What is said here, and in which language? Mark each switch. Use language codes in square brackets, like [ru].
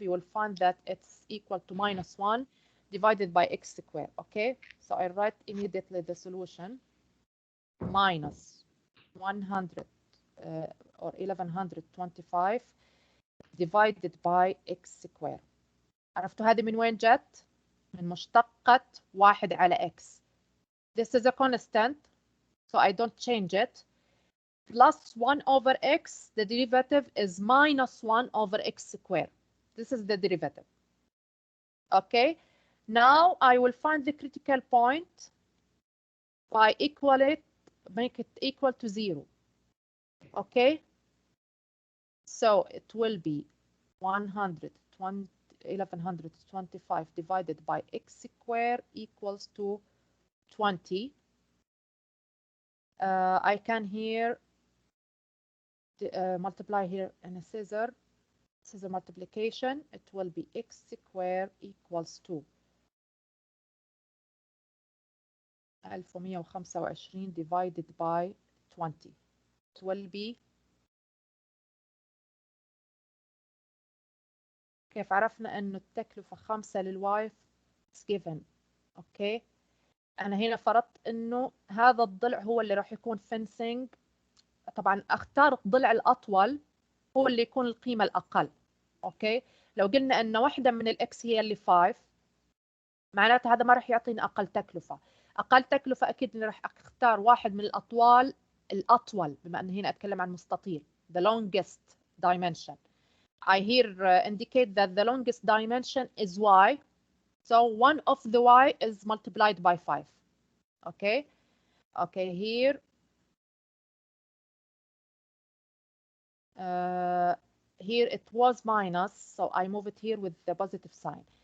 [en] You will find that it's equal to minus 1 divided by x square. Okay, so I write immediately the solution. Minus 100 or 1125 divided by x square. [ar] عرفتوا هذه من وين جت؟ من مشتقة 1 على x. [en] This is a constant, so I don't change it. Plus 1 over x, the derivative is minus 1 over x square. This is the derivative. Okay, now I will find the critical point by make it equal to 0. Okay, so it will be 1125 divided by x square equals to 20. I can here multiply here in a scissor multiplication. It will be x square equals to 1125 divided by 20. It will be [ar] كيف عرفنا انه التكلفة 5 للواي [en] it's given. [ar] اوكي، انا هنا فرضت انه هذا الضلع هو اللي راح يكون fencing. طبعا اختار الضلع الاطول هو اللي يكون القيمة الاقل. اوكي، لو قلنا ان واحدة من الاكس هي اللي 5 معناته هذا ما راح يعطينا اقل تكلفة. اقل تكلفة اكيد اني راح اختار واحد من الاطول بما ان هنا اتكلم عن مستطيل [en] the longest dimension. I here indicate that the longest dimension is y. So one of the y is multiplied by 5. Okay. Okay, here here it was minus, so I move it here with the positive sign.